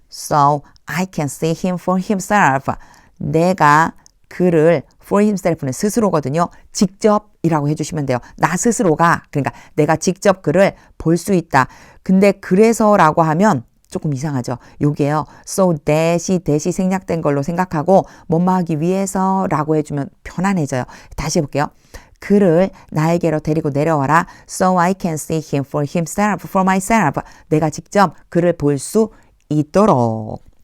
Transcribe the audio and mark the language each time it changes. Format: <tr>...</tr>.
<en>So I can see him for himself.</en> <ko>내가 그를</ko> <en>for himself</en> <ko>는 스스로거든요. 직접이라고 해주시면 돼요. 나 스스로가 그러니까 내가 직접 그를 볼 수 있다. 근데 그래서라고 하면 조금 이상하죠. 요게요. So 대시 생략된 걸로 생각하고 뭐뭐 하기 위해서라고 해주면 편안해져요. 다시 해볼게요. 그를 나에게로 데리고 내려와라.</ko> <en>So I can see him for himself, for myself.</en> <ko>내가 직접 그를 볼 수 있도록.</ko>